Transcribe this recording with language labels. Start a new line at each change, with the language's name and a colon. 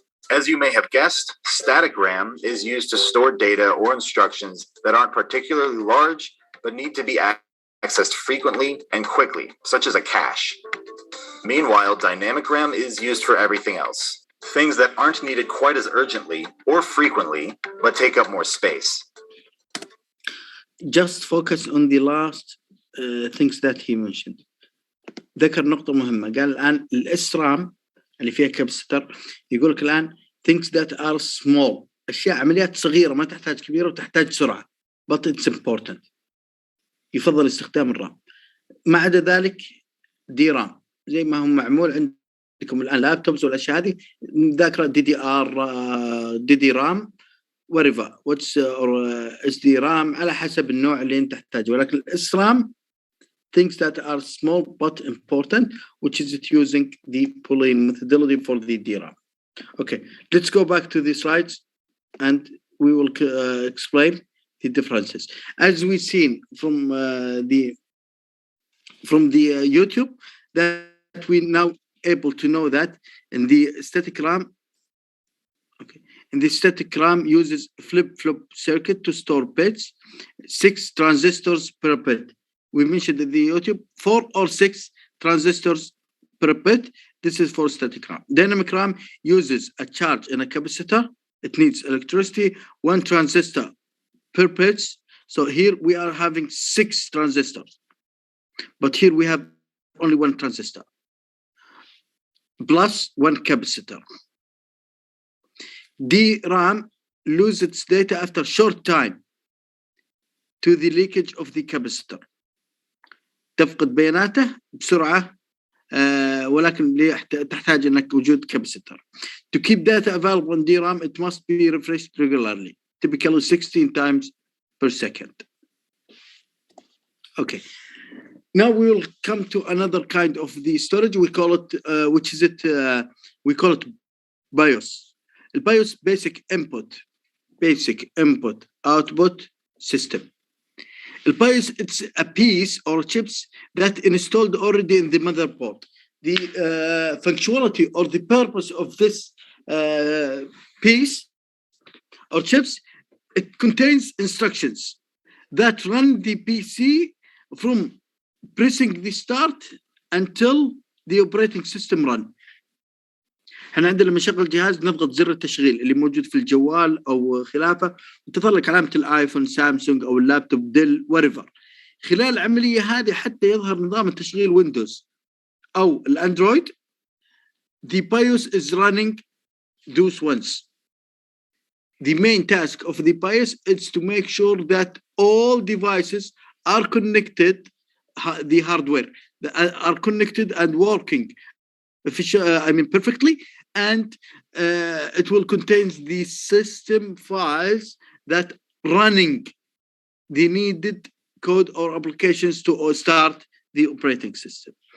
English: As you may have guessed, static RAM is used to store data or instructions that aren't particularly large, but need to be accessed frequently and quickly, such as a cache. Meanwhile, dynamic RAM is used for everything else, things that aren't needed quite as urgently or frequently, but take up more space. Just focus on the last things that he mentioned.
Arabic: ذكر نقطة مهمة، قال الآن الإسرام اللي فيها كابستر يقول لك الآن things that are small، أشياء عمليات صغيرة ما تحتاج كبيرة وتحتاج سرعة، but it's important، يفضل استخدام الرام. ما عدا ذلك دي رام زي ما هو معمول عندكم الآن لابتوبز والأشياء هذه ذاكرة دي دي ار دي دي رام whatever what's اس دي رام على حسب النوع اللي انت تحتاجه، ولكن الإسرام things that are small but important, which is it using the pooling methodology for the DRAM.
English: Okay, let's go back to the slides and we will explain the differences. As we've seen from the YouTube, that we now able to know that in the static RAM, okay, in the static RAM uses flip-flop circuit to store bits, 6 transistors per bit. We mentioned in the YouTube 4 or 6 transistors per bit. This is for static RAM. Dynamic RAM uses a charge in a capacitor. It needs electricity, 1 transistor per bit. So here we are having 6 transistors, but here we have only 1 transistor plus 1 capacitor. DRAM loses its data after short time to the leakage of the capacitor.
Arabic: تفقد بياناته بسرعة ولكن تحتاج انك وجود كاباسيتر.
English: To keep data available on DRAM, it must be refreshed regularly, typically 16 times per second. Okay, now we will come to another kind of the storage. We call it we call it BIOS. The BIOS basic input output system. The BIOS, it's a piece or chips that installed already in the motherboard. The functionality or the purpose of this piece or chips, it contains instructions that run the PC from pressing the start until the operating system run.
Arabic: احنا عندنا لما نشغل جهاز نضغط زر التشغيل اللي موجود في الجوال او خلافه وتظهر لك علامه الايفون سامسونج او اللابتوب ديل وريفر. خلال العمليه هذه حتى يظهر نظام التشغيل ويندوز او الاندرويد، the BIOS is running those ones.
English: The main task of the BIOS is to make sure that all devices are connected, the hardware are connected and working perfectly, and it will contain the system files that running the needed code or applications to start the operating system.